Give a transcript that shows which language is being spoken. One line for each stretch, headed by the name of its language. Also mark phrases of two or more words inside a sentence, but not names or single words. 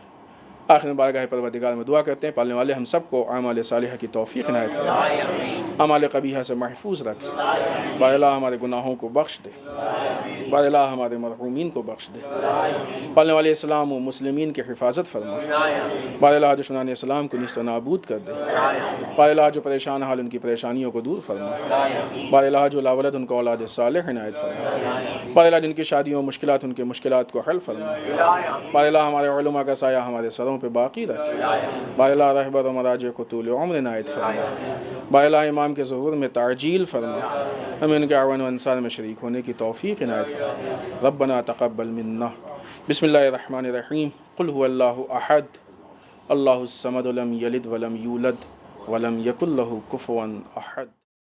Urdu: آخر میں بارگاہ پروردگار میں دعا کرتے ہیں پالنے والے ہم سب کو اعمال صالحہ کی توفیق عنایت فرمائے, اعمال قبیحہ سے محفوظ رکھے. بار اللہ ہمارے گناہوں کو بخش دے, بار اللہ ہمارے مرحومین کو بخش دے. پالنے والے اسلام و مسلمین کی حفاظت فرمائے. بار اللہ دشمنان اسلام کو نیست و نابود کر دے. بار اللہ جو پریشان حال ان کی پریشانیوں کو دور فرمائے. بار اللہ جو لاولد ان کو اولاد صالح عنایت فرمائے. بار اللہ جن کی شادیوں مشکلات ان کے مشکلات کو حل فرمائے. بار اللہ ہمارے علماء کا سایہ ہمارے سروں پہ باقی رکھے. بار اللہ رہبر و مراجع کو طول عمر عنایت فرمائے. بار اللہ امام کے ظہور میں تعجیل فرمائے. ہمیں ان کے اعوان و انصار میں شریک ہونے کی توفیق عنایت فرمائے.
Arabic: ربنا تقبل منا. بسم اللہ الرحمن الرحیم. قل هو اللہ احد اللہ الصمد لم یلد ولم یولد ولم یکن لہ کفوا احد.